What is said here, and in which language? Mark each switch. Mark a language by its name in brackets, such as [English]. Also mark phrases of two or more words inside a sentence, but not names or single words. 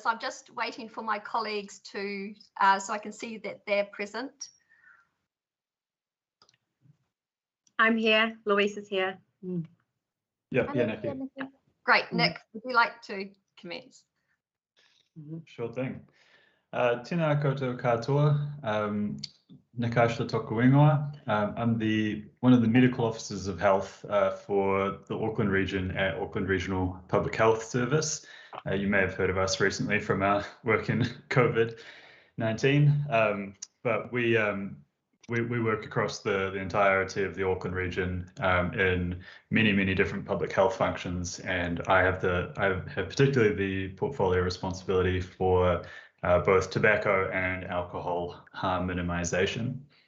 [English] I'm just waiting for my colleagues to, so I can see that they're present. I'm here. Louise is here. Yeah, Nick. Great. Nick, would you like to commence? Sure thing. [Māori] Tēnā koutou katoa. Nick Eichler toku ingoa. [English] I'm one of the medical officers of health for the Auckland region at Auckland Regional Public Health Service. You may have heard of us recently from our work in COVID-19, but we work across the entirety of the Auckland region in many different public health functions, and I have particularly the portfolio responsibility for both tobacco and alcohol harm minimisation.